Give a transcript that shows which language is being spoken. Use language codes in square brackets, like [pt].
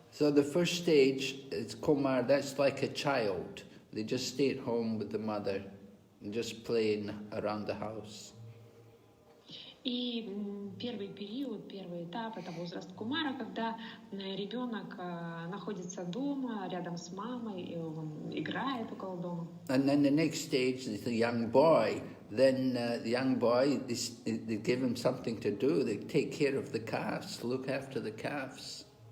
[en] So the first stage is Kumar, that's like a child. They just stay at home with the mother and just playing around the house. [ru] И первый этап — это возраст Кумара, когда ребенок находится дома, рядом с мамой, и он играет около дома. [en] And then the next stage is the young boy. Then the young boy, they give him something to do. They take care of the calves, look after the calves.